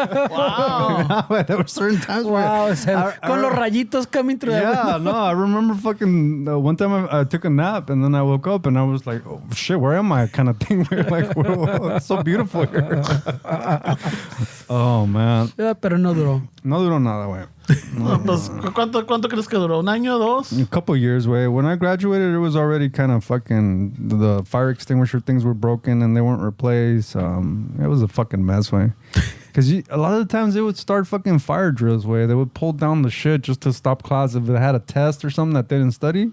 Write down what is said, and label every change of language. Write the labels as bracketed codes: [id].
[en] Wow. Güey, there were certain times Wow, where... [es] con los rayitos [en] coming through the Yeah, window. no, I remember fucking one time I took a nap and then I woke up and I was like, oh shit, where am I? Kind of thing. Where like, whoa, it's so beautiful here. Oh man, [es] Yeah, pero no duró. no duró nada, güey. No, pues, ¿cuánto crees que duró? ¿Un año, dos? [en] A couple years, way. When I graduated, it was already kind of fucking the fire extinguisher things were broken and they weren't replaced. It was a fucking mess, way. Because a lot of the times they would start fucking fire drills, way. They would pull down the shit just to stop class if it had a test or something that they didn't study.